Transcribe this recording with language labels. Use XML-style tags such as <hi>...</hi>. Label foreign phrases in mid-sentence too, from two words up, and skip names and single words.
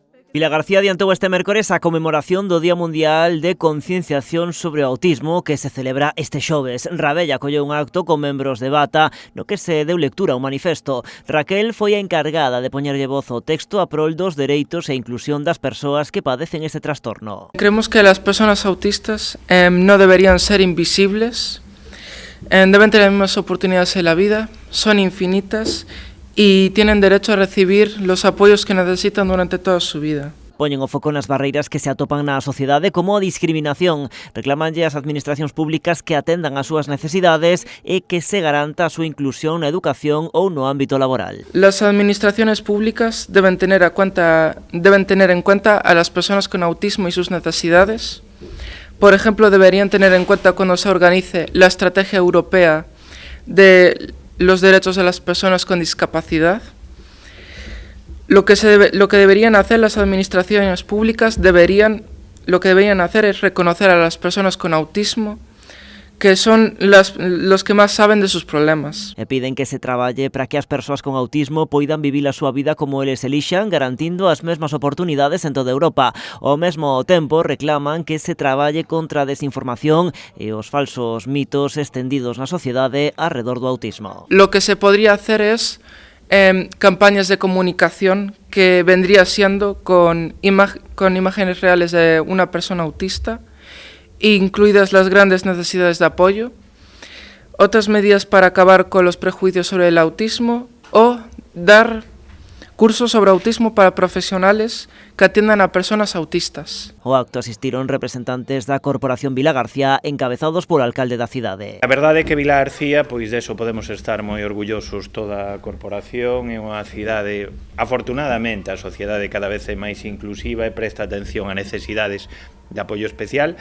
<gl>Vilagarcía adiantou este mércores a conmemoración do Día Mundial de Concienciación sobre o Autismo que se celebra este xoves. Rabella acolleu un acto con membros de Bata no que se deu lectura ao manifesto. Raquel foi a encargada de poñerlle voz ao texto a prol dos dereitos e inclusión das persoas que padecen este trastorno.</gl> <es>Creemos que las personas autistas no deberían ser invisibles, deben tener las mismas oportunidades en la vida, son infinitas y tienen derecho a recibir los apoyos que necesitan durante toda su vida.</es> <gl>Poñen o foco nas barreiras que se atopan na sociedade como a discriminación. Reclamanlle ás administracións públicas que atendan as súas necesidades e que se garanta a súa inclusión na educación ou no ámbito laboral.</gl> <es>Las administraciones públicas deben tener en cuenta a las personas con autismo y sus necesidades. Por ejemplo, deberían tener en cuenta cuando se organice la estrategia europea de los derechos de las personas con discapacidad. Lo que deberían hacer las administraciones públicas lo que deberían hacer es reconocer a las personas con autismo, que son los que máis saben de sus problemas.</es> <gl>E piden que se traballe para que as persoas con autismo poidan vivir a súa vida como eles elixan, garantindo as mesmas oportunidades en toda Europa. Ao mesmo tempo, reclaman que se traballe contra a desinformación e os falsos mitos extendidos na sociedade arredor do autismo.</gl> <es>Lo que se podría hacer es campañas de comunicación que vendría siendo con imágenes reales de una persona autista, incluidas las grandes necesidades de apoyo, otras medidas para acabar con los prejuicios sobre el autismo o dar cursos sobre autismo para profesionales que atiendan a personas autistas.</es> <gl>O acto asistiron representantes da Corporación Vilagarcía encabezados polo alcalde da cidade. A verdade é que Vilagarcía, pois deso podemos estar moi orgullosos toda a corporación, é unha cidade, afortunadamente, a sociedade cada vez é máis inclusiva e presta atención a necesidades de apoio especial.</gl>